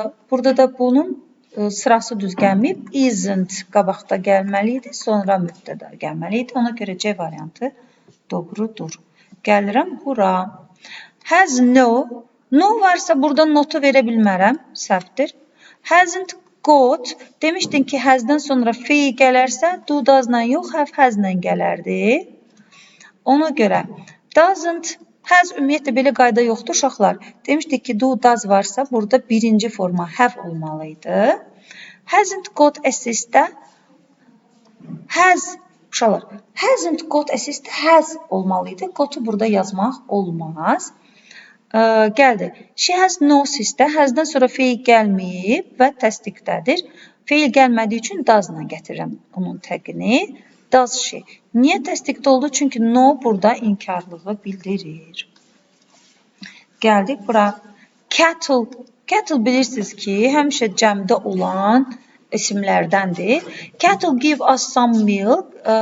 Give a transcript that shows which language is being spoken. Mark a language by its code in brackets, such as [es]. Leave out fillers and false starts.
[az] Burada da bunun sırası düz gəlməyib. Isn't qabaqda gəlməli idi, sonra mübtəda gəlməli idi. Ona görə C variantı doğrudur. Gəlirəm bura. Has no. No varsa burada notu verə bilmərəm. Səhvdir. Hasn't got. Demişdin ki, has'dan sonra fiil gələrsə, do, does'la yox, have, has'la gələrdi. Ona görə doesn't, has ümumiyyətlə belə qayda yoxdur uşaqlar. Demişdik ki, do, does varsa burada birinci forma have olmalıydı. Hasn't got a sister. Has, uşaqlar, [en] hasn't got a sister, [az] has olmalıydı. Got'u burada yazmaq olmaz. Gəldi. [en] She has no sister. [az] Has'dan sonra fiil gəlməyib və təsdiqdədir. Fiil gəlmədiyi üçün does-la gətirirəm bunun təqini. Does she. Niyə təsdiqdə oldu? Çünki no burada inkarlığı bildirir. Gəldik bura. Cattle. Cattle bilirsiniz ki, həmişə cəmdə olan isimlərdəndir. [en] Cattle give us some milk.